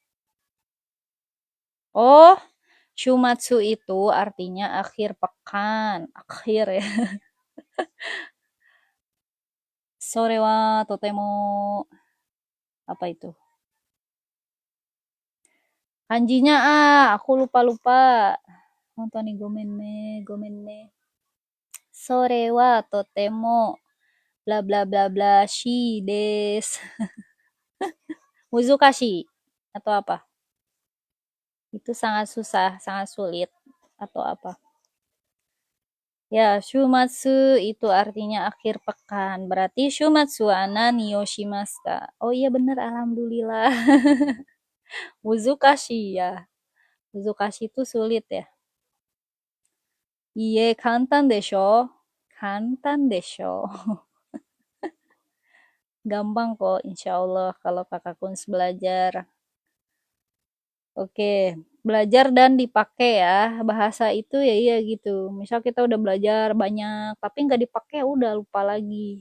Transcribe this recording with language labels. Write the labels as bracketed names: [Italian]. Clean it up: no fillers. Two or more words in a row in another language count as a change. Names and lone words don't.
[Indonesian] Oh, shumatsu itu artinya akhir pekan. Akhir ya. [Japanese] それはとても [Indonesian] apa itu? Kanjinya aku lupa. [Japanese] 本当にごめんね. それはとても bla bla bla bla しです. [Indonesian] Muzukashi atau apa? Itu sangat susah, sangat sulit atau apa? Ya, shumatsu itu artinya akhir pekan. [Japanese] Berarti 週末は何をしますか? [Indonesian] Oh iya bener, alhamdulillah. Muzukashi ya. Muzukashi itu sulit ya. [Japanese] Iye, 簡単でしょ。簡単でしょ. [Indonesian] Gampang kok, [Arabic] إن شاء الله [Indonesian] kalau kakak Kuns belajar. Oke, belajar dan dipakai ya. Bahasa itu ya iya gitu. Misal kita udah belajar banyak, tapi nggak dipakai udah lupa lagi.